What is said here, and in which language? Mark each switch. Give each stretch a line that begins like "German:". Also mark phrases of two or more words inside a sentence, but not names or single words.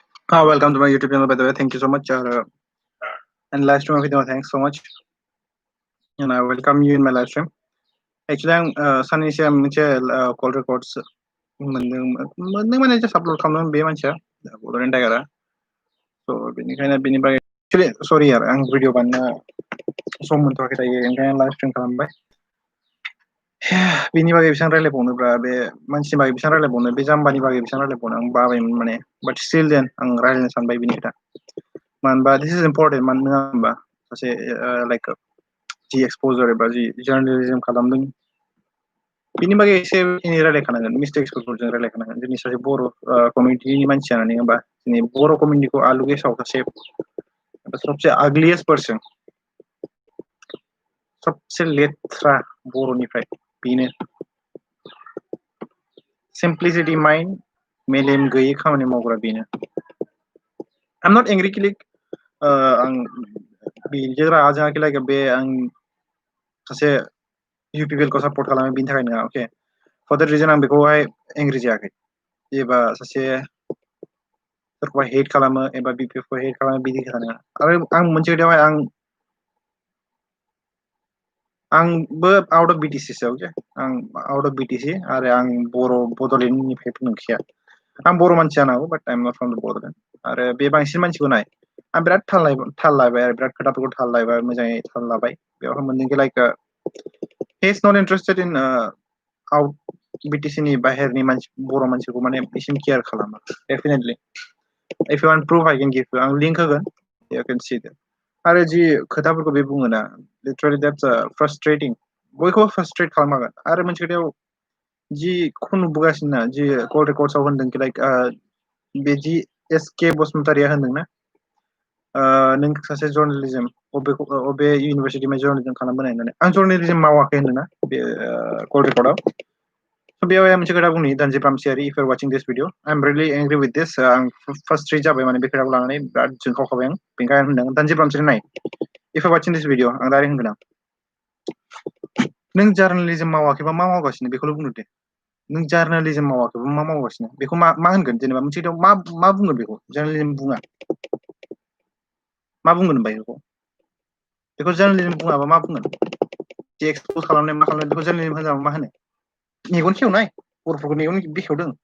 English: Welcome to my YouTube channel, by the way. Thank you so much. And live stream video, thanks so much. And I welcome you in my live stream. Actually, Sunny Sham call records. Just upload
Bodo: खालामनो बे मानसिया Bodoland टाइगारा. So बेनिखायनो बेनि बागै
English: actually sorry
Bodo: यार आं भिडिअ बानायनो सम मोनथ'वाखै दायो ओंखायनो
English: live stream
Bodo: खालामबाय. बेनि बागै बेसेबां रायलायबावनोब्रा बे मानसिनि बागै बेसेबां रायलायबावनो बे जाम्बानि बागै बेसेबां रायलायबावनो आं बाबायमोन माने
English: but still then
Bodo: आं रायलायनो सानबाय बिनि खोथा. मानोबा
English: this is important
Bodo: मानो नङा होनबा सासे like जि एक्सपोजर एबा जि जर्नलिज्म खालामदों बिनि बागै एसे एनै रायलायखानांगोन मिस्टेक्सफोरखौ जों रायलायखानांगोन जोंनि सासे बर' कमिउनिटिनि मानसि जानानै होनबा जोंनि बर' कमिउनिटिखौ आलु गेसाव सासे सबसे
English: ugliest person
Bodo: सबसे लेथ्रा बर'निफ्राय बेनो
English: simplicity mind
Bodo: मेलेम गैयै खामानि मावग्रा बेनो
English: I'm not angry
Bodo: किलिक आं बेजों रागा जोङाखै लाइक बे आं सासे UPPL को सापर्ट खालामो बिनि थाखाय नङा
English: okay for that reason
Bodo: आं बेखौहाय एंग्रि जायाखै एबा सासे सोरखौबा हेट खालामो एबा BPF खौ हेट खालामो बिदि खोथा नङा आरो आं मोनसे खोथायावहाय आंबो
English: out of BTC so okay
Bodo: आं
English: out of BTC
Bodo: आरो आं बर' बड'लेण्डनिफ्राय नंखाया आं बर' मानसि जानो हागौ
English: but I am not from the Bodoland
Bodo: आरो बे बांसिन मानसिखौ नाय आं बिराद थाल लाबाय आरो बिराद खोथाफोरखौ थाल लाबाय मोजाङै थाल लाबाय बेयावहाय मोनदोंखि लाइक
English: he is not interested in
Bodo: आउट BTC नि बाहेरनि मानसि बर' मानसिखौ माने एसेम केयार खालामा डेफिनेटलि
English: if you want proof I can give you
Bodo: आं लिंक होगोन
English: you can see that
Bodo: आरो जि खोथाफोरखौ बे बुङो ना
English: literally that's frustrating
Bodo: बयखौबो फ्रास्ट्रेट खालामगोन आरो मोनसे खोथायाव जिखौ नुबोगासिनो ना जि कल रेकर्डसआव होनदों लाइक बे जि SK बसुमतारिया होनदोंना नों सासे जर्नलिज्म अबे इउनिभारसिटिनि जर्नलिज्म खालामबोनाय होननानै आं जर्नलिज्म मावाखै होनदोंना बे कल रेकर्डआव बेयाव मोनसे खोथा बुंनि दानजि प्रामसियारि
English: if you're watching this video I'm really angry with this
Bodo: आं फ्रास्ट्रेट जाबाय माने बे खोथाखौ लानानै बिराद जोंखावखाबाय आं बेनिखायनो होनदों दानजि प्रामसियारि नाय
English: if you're watching this video
Bodo: आं डाइरेक्ट होनगोन आं नों जार्नालिज्म मावाखैबा मा मावगासिनो बेखौल' बुंदो दे नों जार्नालिज्म मावाखैबा मा मावगासिनो बेखौ मा होनगोन जेनेबा मोनसे खोथायाव मा बुंगोन बेखौ जार्नालिज्म बुङा मा बुंगोन बेखौ जार्नालिज्म बुङाबा मा बुंगोन जे एक्सपोज खालामनाय मा खालामनाय बेखौ जार्नालिज्म होनाबा मा होनो मेगन खेवनाय बर'फोरखौ मेगन बेखेवदों